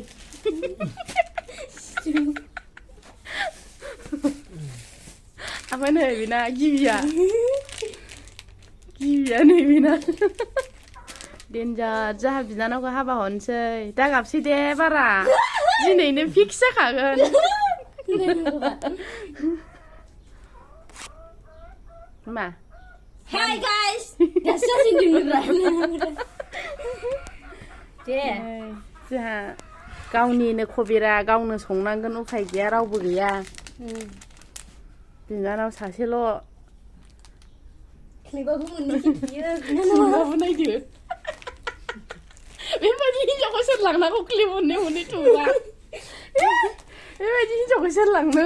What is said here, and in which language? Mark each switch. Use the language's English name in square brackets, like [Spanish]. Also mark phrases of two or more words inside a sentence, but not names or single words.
[Bodo] ओमफ्राय नै बिना गिबिया नै बिना डेन्जार जोंहा बिनानावखौ हाबा हरनोसै दा गाबसै दे बारा दिनैनो फिक्स जाखागोन मा [English] Hi guys, that's just in the दे [Bodo] जोंहा गावनिनो खबिरा गावनो संनांगोन उफाय गैया रावबो गैया बिनानाव सासेल' क्लिपाबो मोननोसै क्लिपाबो नायदो बेबायदि हिनजावखौ सोर लांनांगौ क्लिप मोननै थुबा बेबायदि हिनजावखौ सोर लांनो